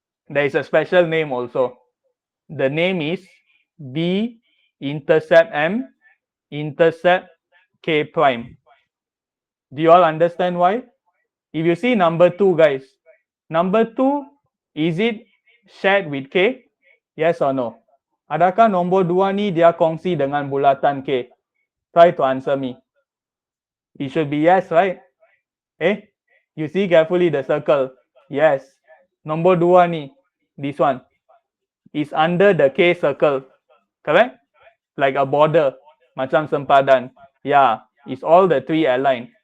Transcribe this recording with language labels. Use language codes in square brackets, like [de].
[en] there is a special name also. The name is B intercept M intercept K prime. Do you all understand why? If you see number 2, guys, number 2, is it shared with K? Yes or no? [ms] Adakah nombor 2 ni dia kongsi dengan bulatan K? [en] Try to answer me. It should be yes, right? You see carefully the circle. Yes. [ms] Nombor 2 ni, [en] this one, is under the K circle. Correct? Like a border. [ms] Macam sempadan. [en] Yeah, it's all the 3 aligned.